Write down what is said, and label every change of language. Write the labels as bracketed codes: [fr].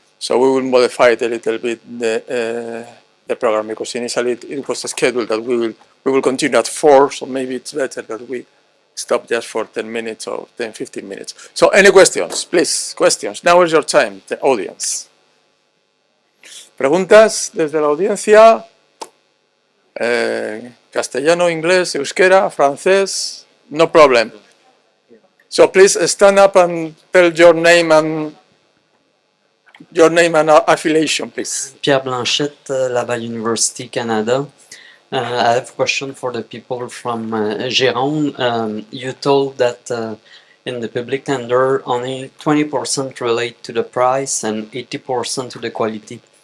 [en] So we will modify it a little bit the program, because initially it was scheduled that we will continue at 4, so maybe it's better that we stop just for 10 minutes or 10-15 minutes. So any questions, please, questions. Now is your time, the audience. [es] Preguntas desde la audiencia, castellano, inglés, euskera, francés, [en] no problem. So please stand up and tell your name and affiliation, please. Pierre Blanchette, Laval University, Canada. I have a question for the people from Gironde. You told that in the public tender, only 20% relate to the price and 80% to the quality.